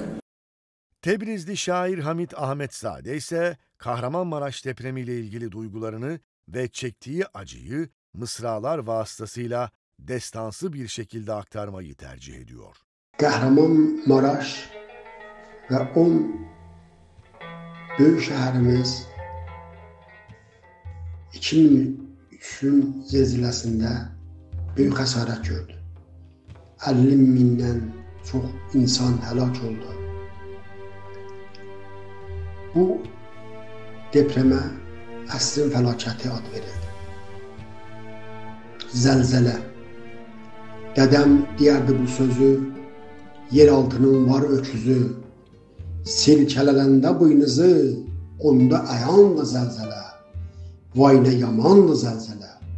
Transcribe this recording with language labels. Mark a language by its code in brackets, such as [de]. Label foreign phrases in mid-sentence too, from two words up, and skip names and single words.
[tr] Tebrizli şair Hamit Ahmetzade ise Kahramanmaraş depremiyle ilgili duygularını ve çektiği acıyı mısralar vasıtasıyla destansı bir şekilde aktarmayı tercih ediyor. Kahramanmaraş ve 10 büyük şehrimiz 2003'ün zelzilesinde büyük hasaret gördü. [az] 50 bindən çox insan həlak oldu. Bu depreme əsrin fəlakəti ad verildi. Zəlzələ. Dedem deyərdi bu sözü, yer altının var öküzü, silkələləndə buynuzu, onda əyandı zəlzələ, vay nə yamandı zəlzələ.